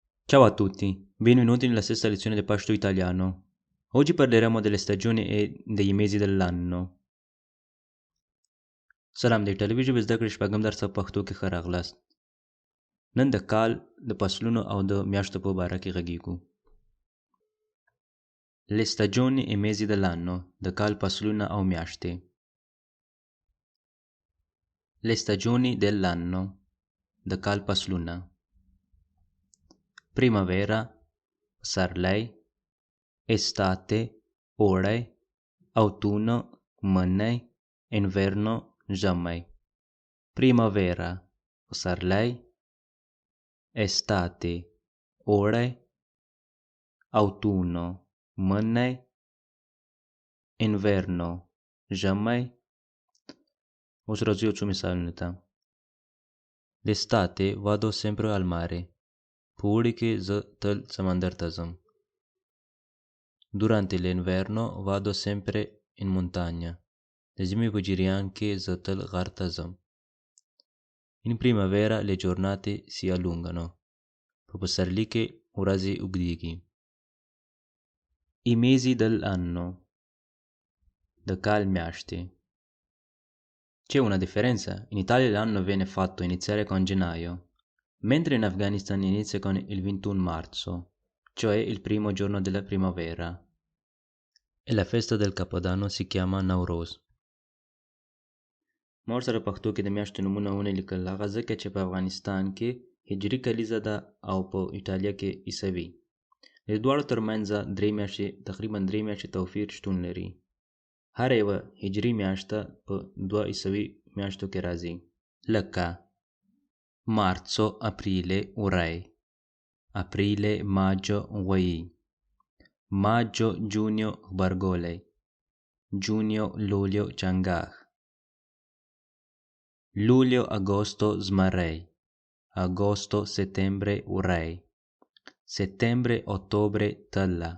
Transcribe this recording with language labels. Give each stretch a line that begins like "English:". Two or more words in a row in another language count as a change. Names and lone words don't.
Italian: Ciao a tutti, benvenuti nella sesta lezione del Pashto italiano. Oggi parleremo delle stagioni e dei mesi dell'anno.
Pashto: سلام دی ټلویزیون زده کړې شپږم درس په پښتو کې ښه راغلاست. نن د کال د فصلونو او د میاشتو په باره کې غږیږو.
Italian: Le stagioni e mesi dell'anno,
Pashto: د کال فصلونه او میاشتې.
Italian: Le stagioni dell'anno,
Pashto: د کال فصلونه.
Italian: Primavera, پسرلی. Estate, اوړی. Autunno, منی. Inverno, ژمی. Primavera, پسرلی. Estate, اوړی. Autunno, منی. Inverno,
Pashto: ژمی. اوس راځو یو څو مثالونو ته.
Italian: D'estate vado sempre al mare.
Pashto: په اوړي کې زه تل سمندر ته ځم.
Italian: Durante l'inverno vado sempre in montagna.
Pashto: د ژمي په جریان کې زه تل غر ته ځم.
Italian: In primavera le giornate si allungano.
Pashto: په پسرلي کې ورځې اوږدېږي.
Italian: I mesi dell'anno,
Pashto: د کال میاشتې.
Italian: C'è una differenza. In Italia l'anno viene fatto iniziare con gennaio, mentre in Afghanistan inizia con il 21 marzo, cioè il primo giorno della primavera. E la festa del Capodanno si chiama Nowruz.
Pashto: ما ورسره پښتو کې د میاشتو نومونه ونه لیکل، هغه ځکه چې په افغانستان کې هجري کلیزه ده او په ایټالیا کې عیسوي. د دواړو ترمنځ تقریبا 3 میاشتې توپیر شتون لري. هر یوه هجري میاشته په 2 عیسوي میاشتو کې راځي. لکه مارڅو، اپریل، اوړی.
Italian: Aprile, maggio, غویي. Maggio, giugno, غبرګولی. Giugno, luglio, چنګاښ. Luglio, agosto, زمری. Agosto, settembre, وری. Settembre, ottobre, تله.